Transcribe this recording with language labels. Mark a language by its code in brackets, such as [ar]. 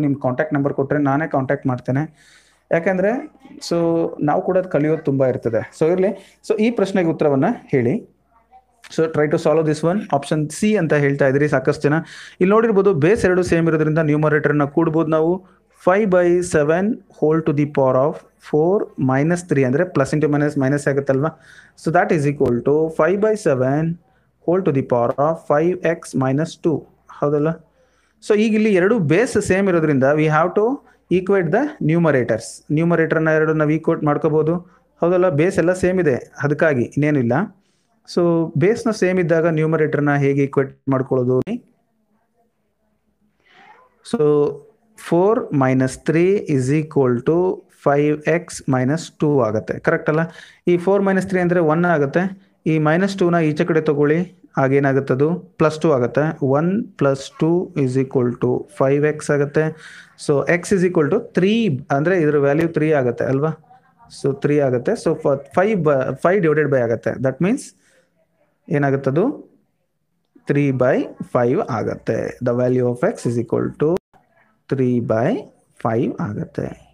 [kn] ನಿಮ್ಮ contact number ಕೊಟ್ಟರೆ ನಾನೇ ಕಾಂಟ್ಯಾಕ್ಟ್ ಮಾಡ್ತೇನೆ. ಯಾಕೆಂದರೆ ಸೊ ನಾವು ಕೂಡ ಕಲಿಯೋದು ತುಂಬ ಇರ್ತದೆ. ಸೊ ಇರಲಿ. ಸೊ ಈ ಪ್ರಶ್ನೆಗೆ ಉತ್ತರವನ್ನು ಹೇಳಿ. So [en] Try to solve this one. [kn] Option C ಅಂತ ಹೇಳ್ತಾ ಇದ್ರಿ ಸಾಕಷ್ಟು ಜನ. ಇಲ್ಲಿ ನೋಡಿರ್ಬೋದು, ಬೇಸ್ 2 ಸೇಮ್ ಇರೋದ್ರಿಂದ ನ್ಯೂಮರೇಟರ್ನ ಕೂಡ್ಬೋದು ನಾವು. [en] 5/7 whole to the power of 4 minus 3, [kn] ಅಂದರೆ plus into minus ಆಗುತ್ತಲ್ವಾ. [en] So that is equal to 5/7 whole to the power of 5x minus 2, ಹೌದಲ್ಲ? [kn] ಸೊ ಈಗ ಇಲ್ಲಿ ಎರಡು ಬೇಸ್ ಸೇಮ್ ಇರೋದ್ರಿಂದ [en] We have to equate the numerators. [kn] ನ್ಯೂಮರೇಟರ್ನ ಎರಡು ನಾವು ಈಕ್ವೇಟ್ ಮಾಡ್ಕೋಬೋದು, ಹೌದಲ್ಲ? ಬೇಸ್ ಎಲ್ಲ ಸೇಮ್ ಇದೆ, ಅದಕ್ಕಾಗಿ ಇನ್ನೇನಿಲ್ಲ. ಸೊ ಬೇಸ್ನ ಸೇಮ್ ಇದ್ದಾಗ ನ್ಯೂಮರೇಟರ್ನ ಹೇಗೆ ಈಕ್ವೇಟ್ ಮಾಡ್ಕೊಳ್ಳೋದು? [en] So 4 - 3 is equal to 5x minus 2 ಆಗುತ್ತೆ, correct ಅಲ್ಲ? [kn] ಈ 4 - 3 ಅಂದರೆ 1 ಆಗುತ್ತೆ. ಈ -2ನ ಈಚೆ ಕಡೆ ತಗೊಳ್ಳಿ, ಆಗೇನಾಗುತ್ತದು +2 ಆಗುತ್ತೆ. [en] 1 + 2 is equal to 5x ಆಗುತ್ತೆ. [kn] So [en] x is equal to 3, [kn] ಅಂದರೆ ಇದರ ವ್ಯಾಲ್ಯೂ 3 ಆಗುತ್ತೆ ಅಲ್ವಾ? ಸೊ 3 ಆಗುತ್ತೆ. ಸೊ 5 ಡಿವೈಡೆಡ್ ಬೈ ಆಗುತ್ತೆ. ದಟ್ ಮೀನ್ಸ್ ಏನಾಗುತ್ತದು 3/5 ಆಗುತ್ತೆ. [en] The value of x is equal to 3/5 ಆಗುತ್ತೆ.